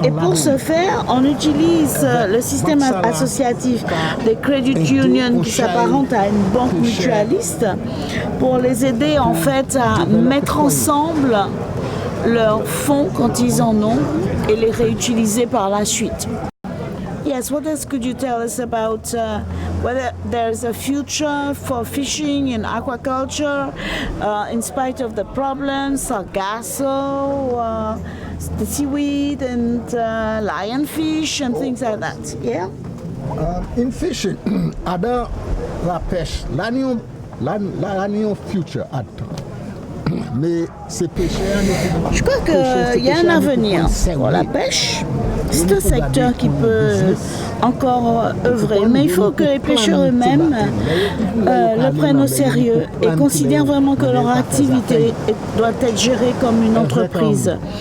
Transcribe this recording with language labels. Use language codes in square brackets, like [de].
[fr] Et pour ce faire, on utilise le système associatif des credit unions qui s'apparente à une banque mutualiste pour les aider en fait à mettre ensemble leurs fonds quand ils en ont et les réutiliser par la suite. [en] Yes, what else could you tell us about whether there's a future for fishing and aquaculture in spite of the problems, sargasso, the seaweed and lionfish and things like that? Yeah? In fishing, [fr] dans la pêche, là, il y a un future. Mais ces pêcheurs, je crois qu'il y a un avenir pour la pêche. C'est un secteur qui peut encore œuvrer, mais il faut que les pêcheurs eux-mêmes le prennent au sérieux et considèrent vraiment que leur activité doit être gérée comme une entreprise.